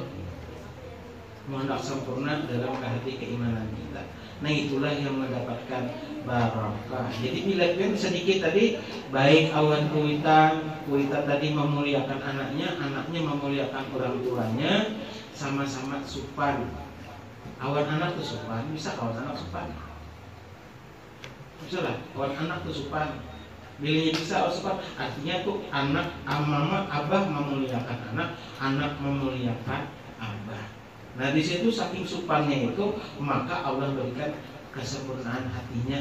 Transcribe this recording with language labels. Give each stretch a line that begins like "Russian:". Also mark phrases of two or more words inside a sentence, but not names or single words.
Indonesian: Hendak sempurna dalam hati keimanan kita. Nah, itulah yang mendapatkan barakah.
Banjar: Jadi bila sedikit tadi, baik awan kuitan tadi memuliakan anaknya memuliakan orang tuanya, sama-sama supan. Awan anak tuh supan, bisa awan anak supan. Bisa lah, awan anak tuh supan. Bilanya bisa awan supan, artinya tuh anak, mama, abah memuliakan anak memuliakan abah. Nah di situ saking supannya itu, maka Allah berikan kesempurnaan hatinya.